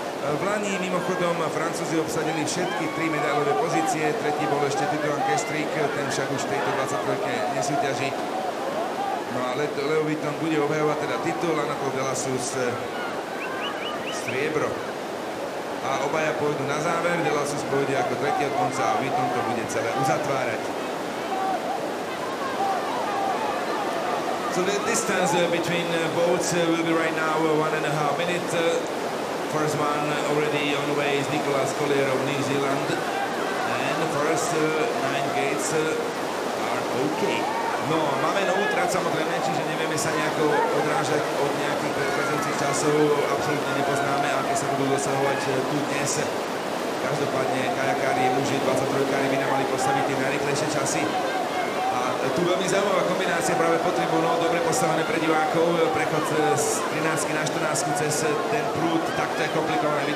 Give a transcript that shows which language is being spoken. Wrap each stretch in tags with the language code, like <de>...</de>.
<sk>V lani mimochodom Francúzi obsadili všetky 3 medailové pozície, tretí bol ešte Titouan Kestrík, ten však už v tejto 23 nesúťaží. No a Leo Vuitton bude obhajovať teda titul a na to De La Sousa striebro. A obaja pôjdu na záver, De La Sousa pôjde ako tretí od konca a Vuitton to bude celé uzatvárať.</sk> <en>So the distance between boats will be right now 1.5 minutes. First one already on the way is Nicolas Collier of New Zealand. And the first 9 gates are okay.</en> <sk>No, máme novú trať samozrejme, čiže nevieme sa nejako odrážať od nejakých predchádzajúcich časov. Absolútne nepoznáme, aké sa budú dosahovať tu dnes. Každopádne kajakári, muži, 23-kári by nám mali postaviť tie najrýchlejšie časy. Tu veľmi zaujímavá kombinácia práve po tribúnoch, dobre postavené pre divákov, prechod z 13 na 14 cez ten prúd, takto je komplikované.</sk>